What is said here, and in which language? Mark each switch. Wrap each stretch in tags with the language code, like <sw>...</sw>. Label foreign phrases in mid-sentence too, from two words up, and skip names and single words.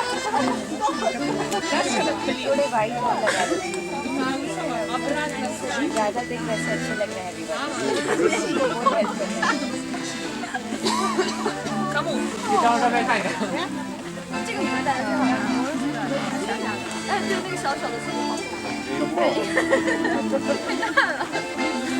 <hi>थोड़े वाइट और लगा दो ज़्यादा दिन वैसे अच्छे लग रहे हैं अभी बहुत हेल्प कर रहे हैं</hi> <zh>你照上面看一看。这个你们戴的最好看但是就那个小小的是不好看太大了</zh>